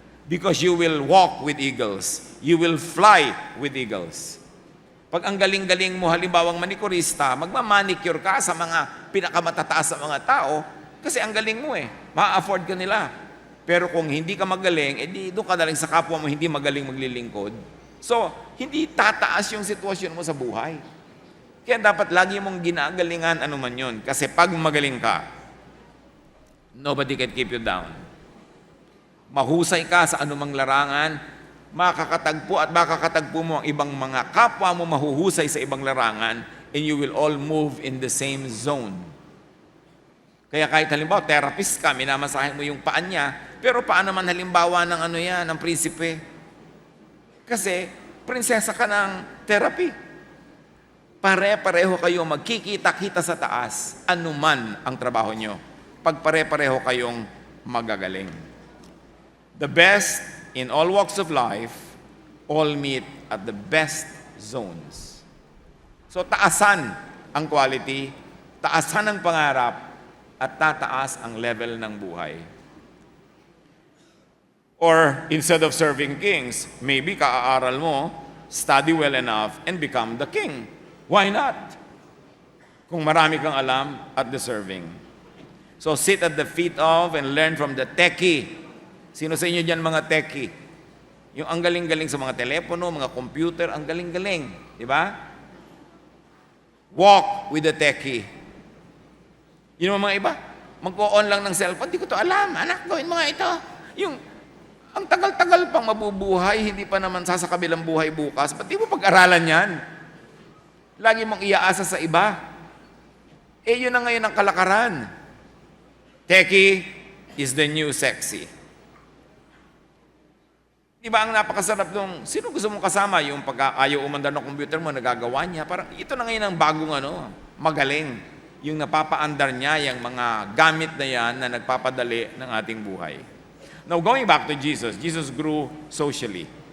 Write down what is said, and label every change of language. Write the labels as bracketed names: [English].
[English] Because you will walk with eagles. You will fly with eagles. [Filipino] Pag ang galing-galing mo, halimbawang manikurista, magmamanicure ka sa mga pinakamatataas sa mga tao, kasi ang galing mo ma-afford ka nila. Pero kung hindi ka magaling, doon ka daling sa kapwa mo hindi magaling maglilingkod. So, hindi tataas yung sitwasyon mo sa buhay. Kaya dapat lagi mong ginagalingan ano man yun. Kasi pag magaling ka, [English] nobody can keep you down. [Filipino] Mahusay ka sa anumang larangan, makakatagpo at makakatagpo mo ang ibang mga kapwa mo mahuhusay sa ibang larangan, [English] and you will all move in the same zone. [Filipino] Kaya kahit halimbawa, therapist ka, minamasahin mo yung paan niya, pero paano man halimbawa ng ng prinsipe? Kasi, prinsesa ka ng therapy. Pare-pareho kayo magkikita-kita sa taas, anuman ang trabaho nyo. Pag pare-pareho kayong magagaling. [English] The best in all walks of life, all meet at the best zones. [Filipino] So, taasan ang quality, taasan ang pangarap, at tataas ang level ng buhay. [English] Or, instead of serving kings, maybe [Filipino] kaaaral mo, [English] study well enough, and become the king. Why not? [Filipino] Kung marami kang alam at deserving. [English] So, sit at the feet of and learn from the techie. [Filipino] Sino sa inyo dyan mga techie? Yung ang galing-galing sa mga telepono, mga computer, ang galing-galing. Di ba? [English] Walk with the techie. [Filipino] Yun mga iba, mag-on lang ng cellphone, di ko to alam, anak, gawin mga ito. Yung, ang tagal-tagal pang mabubuhay, hindi pa naman sasakabilang buhay bukas, ba't di mo pag-aralan yan? Lagi mong iaasa sa iba. Yun na ngayon ang kalakaran. [English] Techie is the new sexy. [Filipino] Di ba ang napakasarap nung, sino gusto mong kasama? Yung pag ayaw umandar ng computer mo, nagagawa niya. Parang ito na ngayon ang bagong magaling. Yung napapaandar niya, yung mga gamit na yan na nagpapadali ng ating buhay. [English] Now, going back to Jesus, Jesus grew socially.